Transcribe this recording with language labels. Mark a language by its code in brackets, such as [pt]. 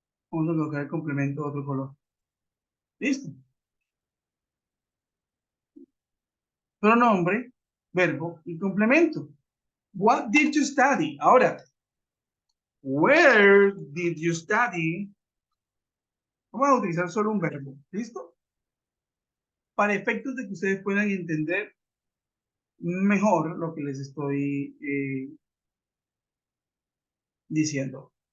[es] Vamos a colocar el complemento de otro color. ¿Listo? Pronombre, verbo y complemento. [en] What did you study? [es] Ahora, [en] where did you study? [es] Vamos a utilizar solo un verbo. ¿Listo? Para efectos de que ustedes puedan entender mejor lo que les estoy diciendo.